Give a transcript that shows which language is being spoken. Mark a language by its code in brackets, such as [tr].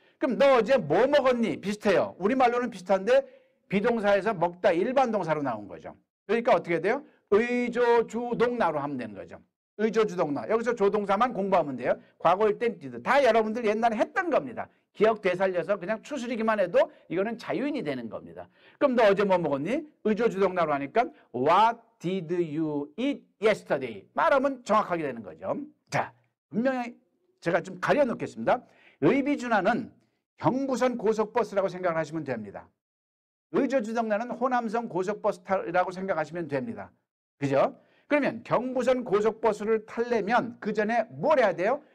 [ko] 그럼 너 어제 뭐 먹었니? 비슷해요. 우리말로는 비슷한데 비동사에서 먹다 일반 동사로 나온 거죠. 그러니까 어떻게 돼요? 의조주동나로 하면 되는 거죠. 의조주동나. 여기서 조동사만 공부하면 돼요. 과거일 땐 did. 다 여러분들 옛날에 했던 겁니다. 기억 되살려서 그냥 추스리기만 해도 이거는 자유인이 되는 겁니다. 그럼 너 어제 뭐 먹었니? 의조주동나로 하니까 [en] What did you eat yesterday? [ko] 말하면 정확하게 되는 거죠. 자, 분명히 제가 좀 가려놓겠습니다. 의비준하는 경부선 고속버스라고 생각을 하시면 됩니다. 의조주동나는 호남선 고속버스라고 생각하시면 됩니다. 그죠? 그러면 경부선 고속버스를 타려면 그 전에 뭘 해야 돼요?